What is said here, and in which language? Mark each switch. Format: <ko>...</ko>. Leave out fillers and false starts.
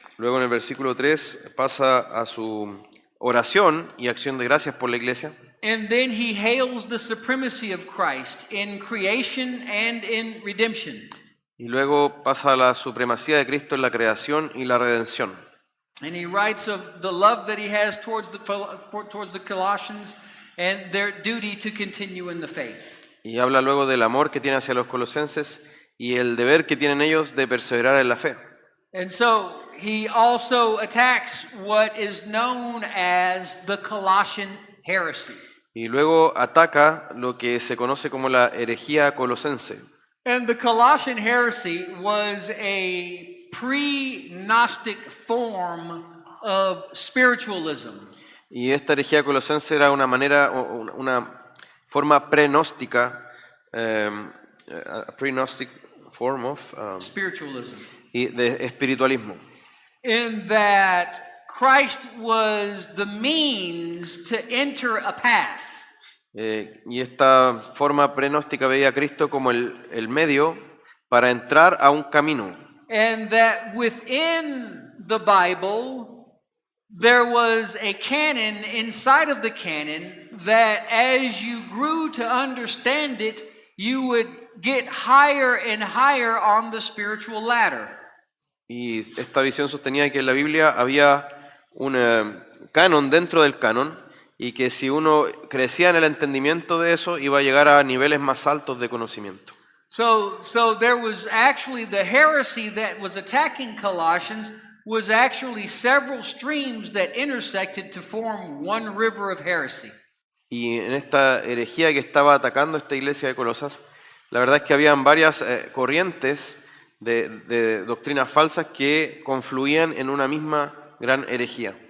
<es>Luego en el versículo 3 pasa a su oración y acción de gracias por la iglesia.</es> <en>And then he hails the supremacy of Christ in creation and in redemption.</en> <es>Y luego pasa a la supremacía de Cristo en la creación y la redención.</es> <en>And he writes of the love that he has towards the Colossians and their duty to continue in the faith.</en> <es>Y habla luego del amor que tiene hacia los colosenses y el deber que tienen ellos de perseverar en la fe.</es> <en>And so he also attacks what is known as the Colossian heresy.</en> <es>Y luego ataca lo que se conoce como la herejía colosense.</es> <en>And the Colossian heresy was a pre-Gnostic form of spiritualism.</en> <es>Y esta herejía colosense era una forma pre-gnóstica,</es> <en>a pre-gnostic form of, Spiritualism.</en> <es>y de espiritualismo.</es> <en>In that Christ was the means to enter a path.</en> <es>Y esta forma pre-gnóstica veía a Cristo como el medio para entrar a un camino.</es> <en>And that within the Bible, there was a canon inside of the canon that as you grew to understand it, you would get higher and higher on the spiritual ladder.</en> <es>Y esta visión sostenía que en la Biblia había un canon dentro del canon, y que si uno crecía en el entendimiento de eso, iba a llegar a niveles más altos de conocimiento.</es> <en>So there was actually the heresy that was attacking Colossians was actually several streams that intersected to form one river of heresy.</en> <es>Y en esta herejía que estaba atacando esta iglesia de Colosas, la verdad es que habían varias corrientes de doctrinas falsas que confluían en una misma gran herejía.</es>